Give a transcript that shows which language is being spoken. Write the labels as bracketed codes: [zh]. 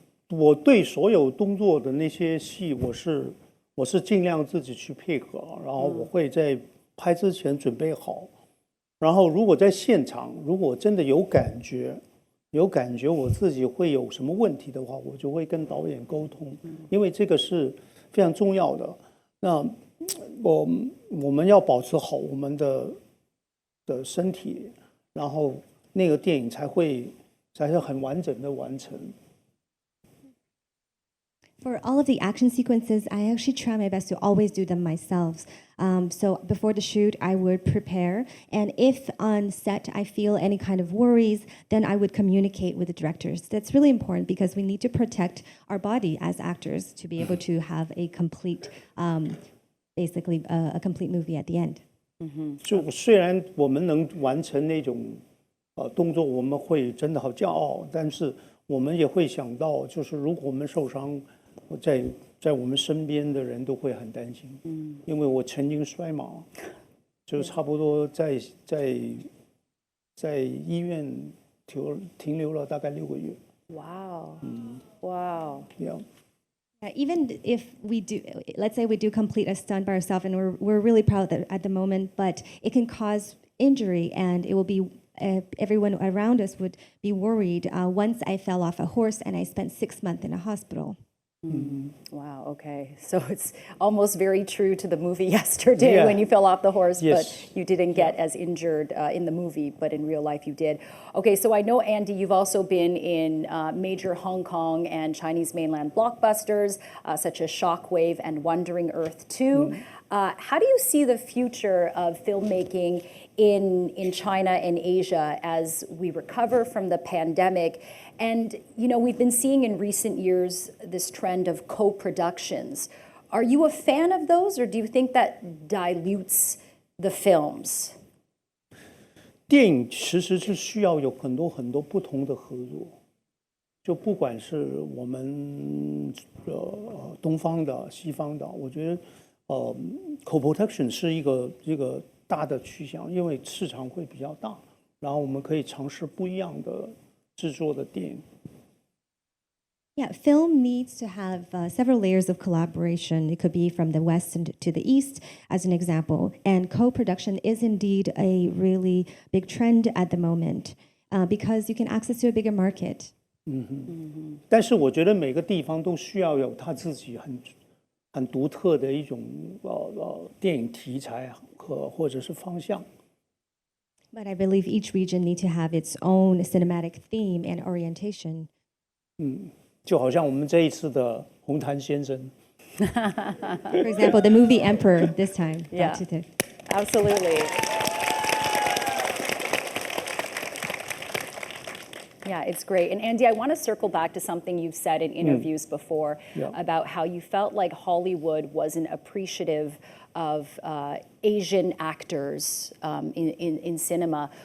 [zh] 我对所有动作的那些戏，我是尽量自己去配合，然后我会在拍之前准备好，然后如果在现场，如果真的有感觉我自己会有什么问题的话，我就会跟导演沟通，因为这个是非常重要的。那我们要保持好我们的身体，然后那个电影才是很完整的完成。 [en] For all of the action sequences, I actually try my best to always do them myself. So before the shoot, I would prepare. And if on set I feel any kind of worries, then I would communicate with the directors. That's really important because we need to protect our body as actors to be able to have a complete, basically a complete movie at the end. [zh] 就虽然我们能完成那种动作，我们会真的好骄傲，但是我们也会想到，就是如果我们受伤，在我们身边的人都会很担心。因为我曾经摔马，就差不多在医院停留了大概6个月。 [en] Wow. Wow. Yeah. Even if we do, let's say we do complete a stunt by ourselves, and we're really proud at the moment, but it can cause injury, and it will be everyone around us would be worried. Once I fell off a horse, and I spent 6 months in a hospital. Wow, okay. So it's almost very true to the movie yesterday when you fell off the horse, Yes. but you didn't get as injured in the movie, but in real life you did. Okay, so I know, Andy, you've also been in major Hong Kong and Chinese mainland blockbusters, such as Shockwave and Wandering Earth 2. How do you see the future of filmmaking in China and Asia as we recover from the pandemic? And, you know, we've been seeing in recent years this trend of co-productions. Are you a fan of those, or do you think that dilutes the films? [zh] 电影其实是需要有很多不同的合作，就不管是我们东方的、西方的，我觉得co-production 是一个大的趋向，因为市场会比较大，然后我们可以尝试不一样的制作的电影。 [en] Yeah, film needs to have several layers of collaboration. It could be from the West to the East, as an example. And co-production is indeed a really big trend at the moment because you can access to a bigger market. [zh] 但是我觉得每个地方都需要有他自己很独特的一种电影题材或者是方向。 [en] But I believe each region needs to have its own cinematic theme and orientation. [zh] 就好像我们这一次的红毯先生。 [en] For example, the movie Emperor this time. Yeah. TIFF. Absolutely. Yeah, it's great. And Andy, I want to circle back to something you've said in interviews before about how you felt like Hollywood wasn't appreciative of Asian actors in cinema.